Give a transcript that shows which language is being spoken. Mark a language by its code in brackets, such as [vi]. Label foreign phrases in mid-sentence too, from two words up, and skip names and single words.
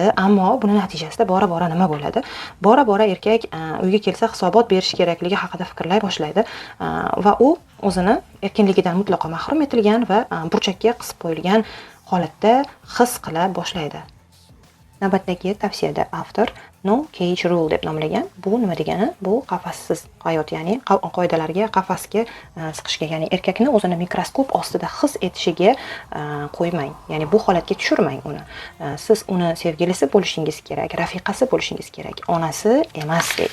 [uz] Ammo buni natijasida bora-bora nima bo'ladi? Bora-bora erkak uyga kelsa hisobot berish kerakligi haqida fikrlay boshlaydi va u o'zini erkinligidan mutlaqo mahrum etilgan va burchakka qisib qo'yilgan holatda his qila boshlaydi. Navbatdagi tavsiyada avtor [en] no cage rule [uz] deb nomlagan. Bu nima degani? Bu qafassiz hayot, ya'ni qoidalarga, qafasga siqishga, ya'ni erkakni o'zini mikroskop ostida his etishiga qo'ymang. Ya'ni bu holatga tushirmang uni. Siz uni sevgilisi bo'lishingiz kerak, rafiqasi bo'lishingiz kerak, onasi emas deydi.